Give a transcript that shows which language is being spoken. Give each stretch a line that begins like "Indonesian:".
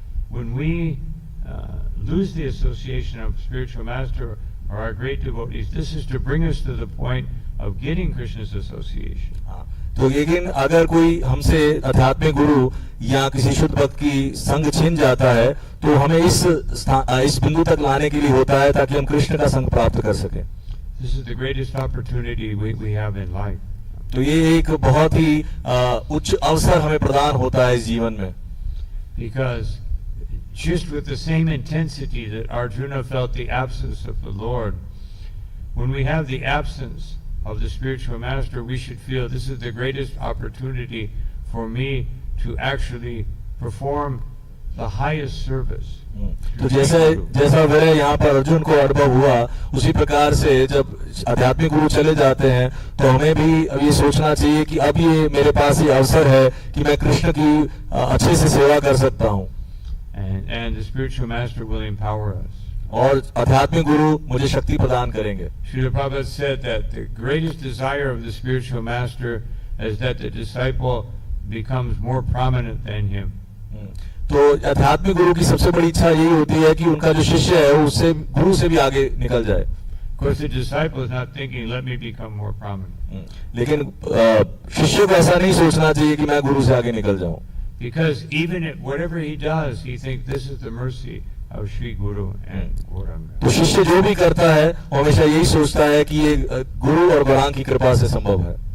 English: when we lose the association of spiritual master or our great devotees, this is to bring us to the point of getting Krishna's association.
Hindi: तो लेकिन अगर कोई हमसे आध्यात्मिक गुरु या किसी शुद्ध भक्त की संग छीन जाता है तो हमें इस बिंदु तक लाने के लिए होता है ताकि हम कृष्ण का संग प्राप्त कर सकें।
English: This is the greatest opportunity we have in life.
Hindi: तो ये एक बहुत ही उच्च अवसर हमें प्रदान होता है इस जीवन में।
English: Because just with the same intensity that Arjuna felt the absence of the Lord, when we have the absence of the spiritual master, we should feel this is the greatest opportunity for me to actually perform the highest service.
Hindi: तो जैसा मेरे यहाँ पर अर्जुन को अनुभव हुआ, उसी प्रकार से जब आध्यात्मिक गुरु चले जाते हैं तो हमें भी अब ये सोचना चाहिए कि अब ये मेरे पास ये अवसर है कि मैं कृष्ण की अच्छे से सेवा कर सकता हूँ।
English: And the spiritual master will empower us.
Hindi: और आध्यात्मिक गुरु मुझे शक्ति प्रदान करेंगे।
English: Srila Prabhupada said that the greatest desire of the spiritual master is that the disciple becomes more prominent than him.
Hindi: तो आध्यात्मिक गुरु की सबसे बड़ी इच्छा यही होती है कि उनका जो शिष्य है उससे गुरु से भी आगे निकल जाए।
English: Of course, the disciple is not thinking, "Let me become more prominent."
Hindi: लेकिन शिष्य को ऐसा नहीं सोचना चाहिए कि मैं गुरु से आगे निकल जाऊं।
English: Because even if whatever he does, he thinks this is the mercy of Sri Guru and Gauranga.
Hindi: तो शिष्य जो भी करता है वो हमेशा यही सोचता है कि ये गुरु और गौरांग की कृपा से संभव है।